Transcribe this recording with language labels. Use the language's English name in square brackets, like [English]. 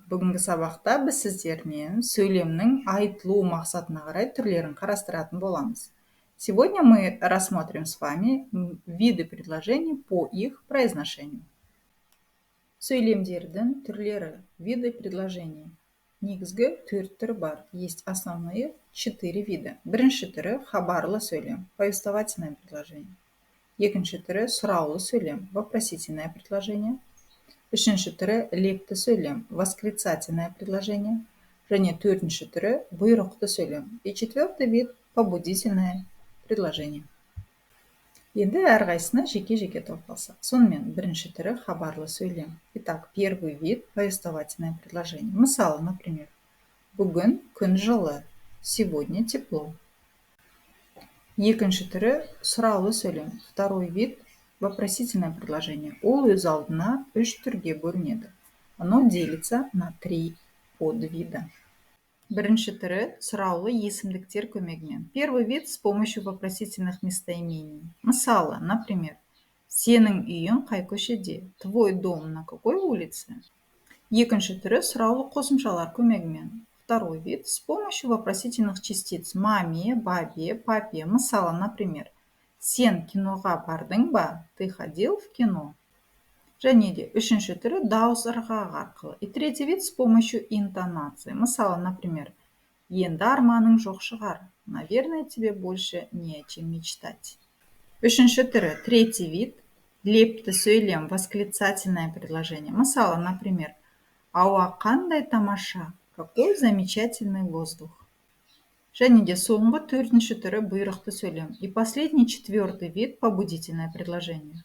[Kazakh] Бүгінгі сабақта біз сіздермен сөйлемнің айтылу мақсатына қарай түрлерін қарастыратын боламыз. [Russian] Сегодня мы рассмотрим с вами виды предложений по их произношению. [Kazakh] Сөйлемдердің түрлері, [Russian] виды предложений. [Kazakh] Негізгі 4 түрі бар. [Russian] Есть основные 4 вида. [Kazakh] Бірінші түрі хабарлы сөйлем, [Russian] повествовательное предложение. [Kazakh] Екінші түрі сұраулы сөйлем, [Russian] вопросительное предложение. [Kazakh] Үшінші түрі лепті сөйлем, [Russian] восклицательное предложение. [Kazakh] Және төртінші түрі бұйрықты сөйлем. [Russian] И четвертый вид побудительное предложение. [Kazakh] Енді әрқайсысына жеке-жеке тоқталсақ. Сонымен бірінші түрі хабарлы сөйлем. [Russian] Итак, первый вид повествовательное предложение. [Kazakh] Мысалы, например, бүгін күн жылы, [Russian] сегодня тепло. [Kazakh] Екінші түрі сұраулы сөйлем. [Russian] Второй вид вопросительное предложение. [Kazakh] Ол өз алдына 3 түрге бөлінеді. [Russian] Оно делится на 3 подвида. [Kazakh] Бірінші түрі сұраулы есімдіктер көмегімен. [Russian] Первый вид с помощью вопросительных местоимений. [Kazakh] Мысалы, например, сенің үйің қай көшеде? [Russian] Твой дом на какой улице? [Kazakh] Екінші түрі сұраулы қосымшалар көмегімен. [Russian] Второй вид с помощью вопросительных частиц. [Kazakh] Маме, бабе, папе. Мысалы, например, сен киноға бардың ба? [Russian] Ты ходил в кино? [Kazakh] Және де үшінші түрі дауыс ырғақ арқылы. [Russian] И третий вид с помощью интонации. [Kazakh] Мысалы, например, енді арманың жоқ шығар. [Russian] Наверное, тебе больше не о чем мечтать. [Kazakh] Үшінші түрі, [Russian] третий вид, [Kazakh] лепті сөйлем, [Russian] восклицательное предложение. [Kazakh] Мысалы, например, ауа қандай тамаша, [Russian] какой замечательный воздух. [Kazakh] Және де соңғы төртінші түрі бұйрықты сөйлем. [Russian] И последний четвертый вид побудительное предложение.